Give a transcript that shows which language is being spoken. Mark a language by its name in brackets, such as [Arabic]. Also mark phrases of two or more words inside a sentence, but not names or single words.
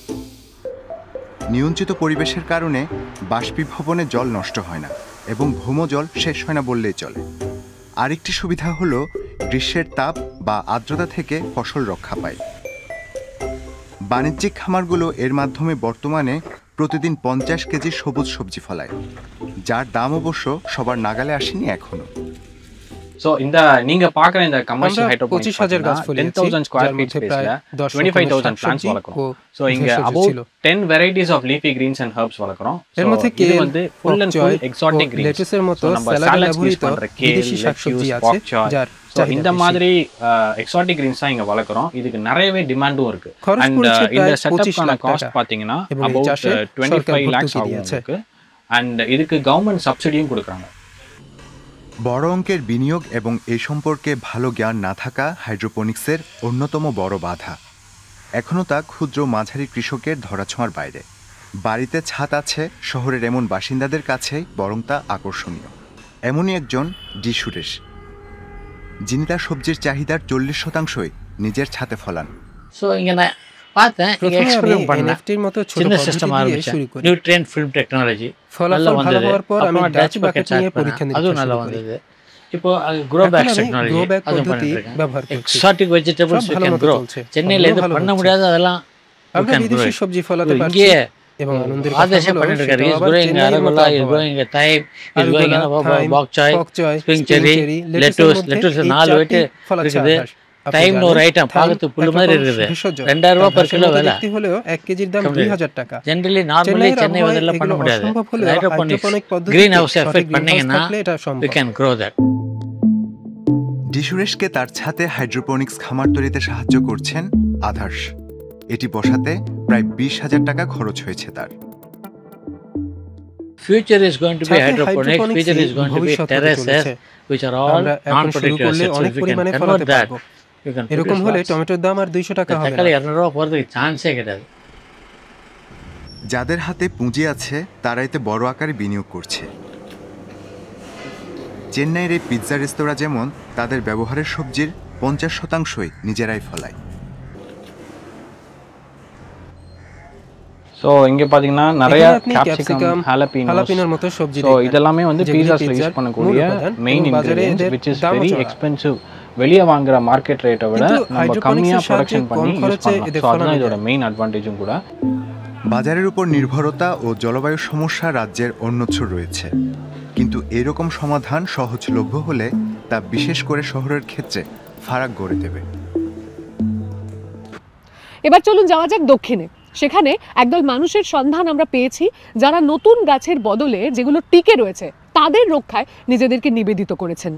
[Bangla] নিয়ন্ত্রিত পরিবেশের কারণে বাষ্পীভবনে জল নষ্ট হয় না এবং ভৌমজল শেষ হয় না বললেই চলে। আরেকটি সুবিধা হলো গ্রীষ্মের তাপ বা আর্দ্রতা থেকে ফসল রক্ষা পায়। বাণিজ্যিক খামারগুলো এর মাধ্যমে বর্তমানে প্রতিদিন 50 কেজি সবুজ সবজি ফলায়, যার দাম অবশ্য সবার নাগালে আসেনি এখনো। [Tamil] சோ இந்த நீங்க பாக்குற இந்த [English] commercial hydroponics [Bangla] 25,000 গাছ ফলিয়েছি, 10,000 স্কয়ার যার ফিট মধ্যে [Tamil] স্পেসல [Bangla] প্রায় 10 25,000 প্লান্টস শাকসবজি [Tamil] வளர்க்குறோம்। [Bangla] ও [Tamil] சோ இங்க [Bangla] ভেষজ about ছিল। [English] 10 varieties of leafy greens and herbs வளர்க்குறோம்। [Bangla] এর মধ্যে [Tamil] இது [Bangla] কেল, [English] வந்து full and full exotic greens, [Bangla] লেটুসের মতো [Tamil] நம்ம [Bangla] স্যালাডে [English] salads use [Bangla] ব্যবহৃত [Tamil] பண்ற kale, [Bangla] বিদেশি শাকসবজি lettuce, আছে, bok choy। যার So চাহিদা [Tamil] இந்த [Bangla] বেশি। [Tamil] மாதிரி [English] exotic greens [Tamil] தான் இங்க வளர்க்குறோம்। இதுக்கு நிறையவே டிமாண்டும் இருக்கு। [Bangla] খরচ [Tamil] அண்ட் [Bangla] পড়েছে [Tamil] இந்த [Bangla] প্রায় 25 [Tamil] செட்டப்கான [Bangla] লাখ [Tamil] காஸ்ட் [Bangla] টাকা [Tamil] பாத்தீங்கன்னா [Bangla] এবং এই about চাষে 25 সরকার lakhs ভর্তুকি [Tamil] ஆகும் [Bangla] দিয়েছে। [Tamil] உங்களுக்கு। அண்ட் இதுக்கு [English] government subsidy [Tamil] கொடுக்குறாங்க। [Bangla] বড় অঙ্কের বিনিয়োগ এবং এই সম্পর্কে ভালো জ্ঞান না থাকা হাইড্রোপনিক্সের অন্যতম বড় বাধা। এখনও তা ক্ষুদ্র মাঝারি কৃষকের ধরাছোঁয়ার বাইরে। বাড়িতে ছাদ আছে শহরের এমন বাসিন্দাদের কাছেই বরং তা আকর্ষণীয়। এমনই একজন ডি সুরেশ, যিনি তার সবজির চাহিদার 40%ই নিজের ছাদে ফলান। [Tamil] ஸோ இங்கே நான் பார்த்தேன், இங்கே [Bangla] প্রথমে আমি [Tamil] எக்ஸ்பெரிமெண்ட் பண்ணேன், [Bangla] এনএফটির মতো ছোট [Tamil] சின்ன [Bangla] পদ্ধতি [Tamil] சிஸ்டம் [Bangla] দিয়ে [Tamil] ஆரம்பித்தேன், [Bangla] শুরু করি। [English] nutrient film technology [Bangla] ফলাফল [Tamil] நல்லா [Bangla] ভালো [Tamil] வந்தது। [Bangla] হওয়ার পর আমি [Tamil] அப்புறம் [Bangla] ডাচ [Tamil] டச் [Bangla] বাকেট [Tamil] பக்கெட் [Bangla] নিয়ে [Tamil] ஸ்டார்ட் பண்ணேன், [Bangla] পরীক্ষা নিরীক্ষা [Tamil] அதுவும் [Bangla] শুরু [Tamil] நல்லா [Bangla] করি। [Tamil] வந்தது। இப்போ க்ரோ [Bangla] এখন [Tamil] பேக்ஸ் [Bangla] আমি [Tamil] டெக்னாலஜி [English] grow bag [Tamil] அதுவும் [Bangla] পদ্ধতি [Tamil] பண்ணிட்டு [Bangla] ব্যবহার [Tamil] இருக்கேன்। [Bangla] করছি। [English] exotic vegetables [Bangla] সব [Tamil] யூ [Bangla] ভালো [Tamil] கேன் [Bangla] মতো [Tamil] க்ரோ। [Bangla] চলছে, [Tamil] சென்னையில் [Bangla] সবগুলো [Tamil] எது [Bangla] ভালো [Tamil] பண்ண [Bangla] হচ্ছে। [Tamil] முடியாத அதெல்லாம் யூ [Bangla] আমরা [English] can grow [Bangla] বিদেশি ইট। সবজি ফলাতে পারছি [Tamil] இங்கே [Bangla] এবং আনন্দের কথা [Tamil] ஆதேஷம் [Bangla] হলো [Tamil] பண்ணிட்டு இருக்காரு, [Bangla] সেটাও [Tamil] இஸ் [Bangla] আবার [Tamil] க்ரோயிங் [Bangla] চেন্নাইয়ের মতো [Tamil] அரகுலா, இஸ் [Bangla] আবহাওয়ায়। [English] growing thyme, is [Bangla] আরুগুলা, [Tamil] க்ரோயிங் [Bangla] থাইম, [Tamil] பாக் চাய், [Bangla] পক চয়, [Tamil] ஸ்ப்ரிங் [Bangla] স্প্রিং [Tamil] செரி, [Bangla] চেরি, লেটুসের [Tamil] லெட்டூஸ், [Bangla] মধ্যে [Tamil] லெட்டூஸ் [Bangla] এই 4 চারটি [Tamil] வெயிட் [Bangla] ফলার [Tamil] இருக்குது। [Bangla] চাষ। আপনি [Tamil] டைம்னு ஒரு [Bangla] জানেন, [Tamil] ஐட்டம் [Bangla] থাইম [Tamil] பார்க்கறது புல்லு [Bangla] এক [Tamil] மாதிரி [Bangla] রকম [Tamil] இருக்குது, [Bangla] ভেষজ। [Tamil] 2000 রூபா [Bangla] তার [English] per kilo [Bangla] মতো [Tamil] விலை। [Bangla] দেখতে হলেও 1 কেজির দাম 2000 টাকা। [English] generally normally [Bangla] চেন্নাইয়ের [Tamil] சென்னை [Bangla] আবহাওয়ায় [Tamil] வந்து பண்ண [Bangla] এগুলো [Tamil] முடியாது। [Bangla] অসম্ভব হলেও হাইড্রোপনিক্স হাইড্রোপনিক পদ্ধতিতে গ্রিন হাউসে সঠিক এফেক্ট গ্রিনহাউস [Tamil] பண்ணீங்கன்னா [Bangla] থাকলে এটা we সম্ভব। [English] can grow that. [Bangla] ডি সুরেশকে তার ছাদে হাইড্রোপনিক্স খামার তৈরিতে সাহায্য করছেন আধার্স। এটি বসাতে প্রায় 20,000 টাকা খরচ হয়েছে তার। [English] Future is going to be [Bangla] ছাদে hydroponics, হাইড্রোপনিক্সই [English] future is going to be [Bangla] ভবিষ্যৎ হতে terraces চলেছে। [English] which are all [Bangla] আমরা এখন শুরু non-productive করলে [English] assets. So [Bangla] অনেক [English] if we can [Bangla] পরিমাণে convert ফলাতে that, পারবো। [English] you can [Bangla] এরকম produce হলে lots. টমেটোর দাম আর 200 টাকা হবে [Tamil] தக்காளி [Bangla] না। [Tamil] 200 ரூபா போகிறதுக்கு சான்ஸே கிடையாது। [Bangla] যাদের হাতে পুঁজি আছে তারা এতে বড় আকারে বিনিয়োগ করছে। চেন্নাইয়ের এই পিৎজা রেস্তোরাঁ যেমন তাদের ব্যবহারের সবজির 50%ই নিজেরাই ফলায়। ஸோ இங்க பாத்தீங்கன்னா நிறைய এখানে আপনি ক্যাপসিকাম, ক্যাপসিকাম, হালাপিনোস, হালাপিনোর মতো সবজি [Tamil] ஸோ [Bangla] দেখবেন, [Tamil] இதெல்லாமே வந்து [Bangla] যেগুলি [Tamil] পিজাஸ்ல [Bangla] পিৎজার [Tamil] யூஸ் பண்ணக்கூடிய [Bangla] মূল উপাদান [Tamil] மெயின் [Bangla] এবং বাজারে ইনগ্রেডিয়েন্টস এদের [English] which is [Bangla] দামও very চড়া। expensive. [Tamil] வெளியே வாங்குற மார்க்கெட் ரேட்டை விட [Bangla] কিন্তু [Tamil] நம்ம [Bangla] হাইড্রোপনিক্সের [Tamil] கம்மியா [Bangla] সাহায্যে [Tamil] ப்ரொடக்ஷன் [Bangla] কম [Tamil] பண்ணி யூஸ் [Bangla] খরচে [Tamil] பண்ணலாம்। [Bangla] এদের [Tamil] ஸோ அதுதான் [Bangla] ফলানো [Tamil] இதோட [Bangla] যায়। [English] main advantage [Tamil] கூட। [Bangla] বাজারের উপর নির্ভরতা ও জলবায়ু সমস্যা রাজ্যের অন্যত্র রয়েছে, কিন্তু এরকম সমাধান সহজলভ্য হলে তা বিশেষ করে শহরের ক্ষেত্রে ফারাক গড়ে দেবে। এবার চলুন যাওয়া যাক দক্ষিণে। সেখানে একদল মানুষের সন্ধান আমরা পেয়েছি যারা নতুন গাছের বদলে যেগুলো টিকে রয়েছে তাদের রক্ষায় নিজেদেরকে নিবেদিত করেছেন।